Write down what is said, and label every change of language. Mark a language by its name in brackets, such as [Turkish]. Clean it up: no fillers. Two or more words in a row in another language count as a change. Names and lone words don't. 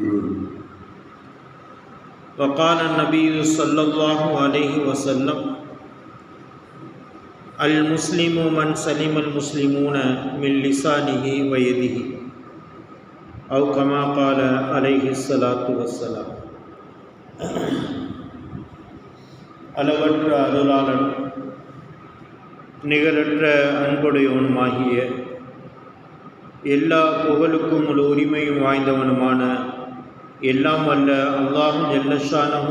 [Arabic] وقال النبي صلى الله عليه وسلم: المسلم من سلم المسلمون من لسانه ويده، أو كما قال عليه الصلاة والسلام. [Tamil] அளவற்ற அருளாளன் நிகரற்ற அன்புடையவனுமாகிய எல்லா புகழுக்கும் ஒரு உரிமையும் வாய்ந்தவனுமான எல்லாம் வல்ல [Arabic] الله جل شأنه